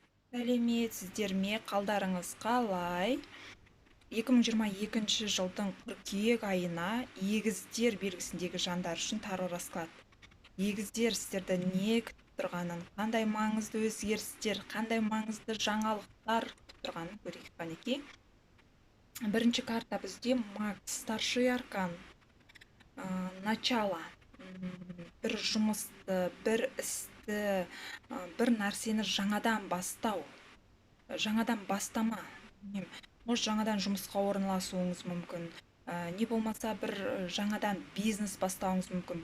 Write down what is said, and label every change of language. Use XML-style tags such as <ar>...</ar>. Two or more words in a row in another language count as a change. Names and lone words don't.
<kk>Сәлеметсіздер ме, қалдарыңыз қалай? 2022 жылдың қыркүйек айына егіздер белгісіндегі жандар үшін</kk> <ru>таро расклад.</ru> <kk>Егіздер сіздерді не күтіп тұрғанын, қандай маңызды өзгерістер, қандай маңызды жаңалықтар күтіп тұрғанын көрейік қанекей. Бірінші карта бізде</kk> <ru>маг, старший аркан, начало.</ru> <kk>Бір жұмысты, бір істі, бір нәрсені жаңадан бастау, жаңадан бастама. Может, жаңадан жұмысқа орналасуыңыз мүмкін, не болмаса бір жаңадан бизнес бастауыңыз мүмкін.</kk>